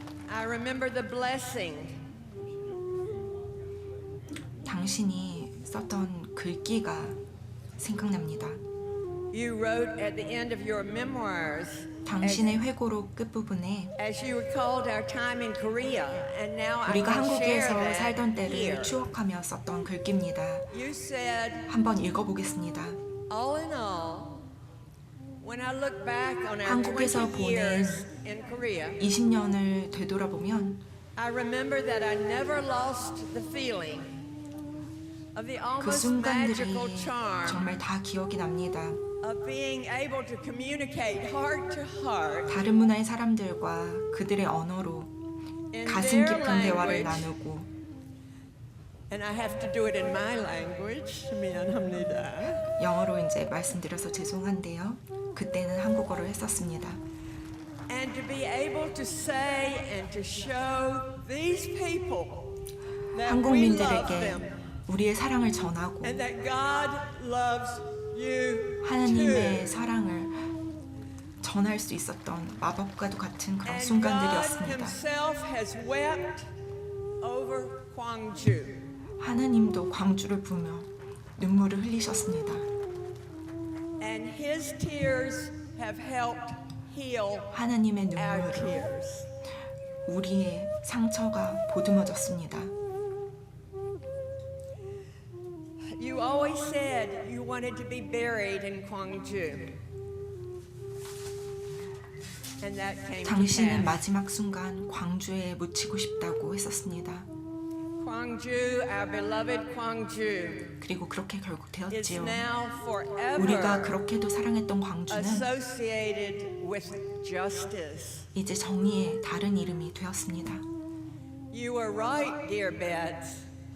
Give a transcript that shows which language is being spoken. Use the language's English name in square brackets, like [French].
[English] I remember the blessing [Korean] 당신이 썼던 글귀가 생각납니다. [English] you wrote at the end of your memoirs [Korean] 당신의 회고록 끝부분에 [English] as you recalled our time in Korea, and now I [Korean] 우리가 [English] can share [Korean] 한국에서 [English] that [Korean] 살던 때를 [English] here. [Korean] 추억하며 썼던 글귀입니다. [English] You said, [Korean] 한번 읽어보겠습니다. [English] all in all, when I look back on our [Korean] 한국에서 [English] 20 [Korean] 보낸 [English] years in Korea, [Korean] 20년을 되돌아보면 [English] I remember that I never lost the feeling of the [Korean] 그 [English] almost [Korean] 순간들이 [English] magical charm [Korean] 정말 다 기억이 납니다. [English] of being able to communicate heart to heart [Korean] 다른 문화의 사람들과 그들의 언어로 [English] in [Korean] 가슴 [English] their [Korean] 깊은 대화를 [English] language, [Korean] 나누고 [English] and I have to do it in my language. [Korean] 미안합니다. 영어로 이제 말씀드려서 죄송한데요. 그때는 한국어로 했었습니다. [English] And to be able to say and to show these people that we love [Korean] 한국민들에게 [English] them [Korean] 우리의 사랑을 전하고 [English] and that God loves you [Korean] 하나님의 [English] too. [Korean] 사랑을 전할 수 있었던 마법과도 같은 그런 [English] And God [Korean] 순간들이었습니다. [English] Himself has wept over Gwangju. [Korean] 하나님도 광주를 보며 눈물을 흘리셨습니다. [English] And His tears have helped heal [Korean] 하나님의 [English] our [Korean] 눈물로 [English] tears. [Korean] 우리의 상처가 보듬어졌습니다. [English] You always said you wanted to be buried in Gwangju. And that came to [Korean] 당신은 [English] pass. [Korean] 마지막 순간 광주에 묻히고 싶다고 했었습니다. [English] Gwangju, our beloved Gwangju, [Korean] 그리고 그렇게 결국 [English] is [Korean] 되었지요. [English] now [Korean] 우리가 [English] forever [Korean] 그렇게도 사랑했던 광주는 [English] associated with justice. [Korean] 이제 정의의 다른 이름이 되었습니다. [English] You were right, dear Beds.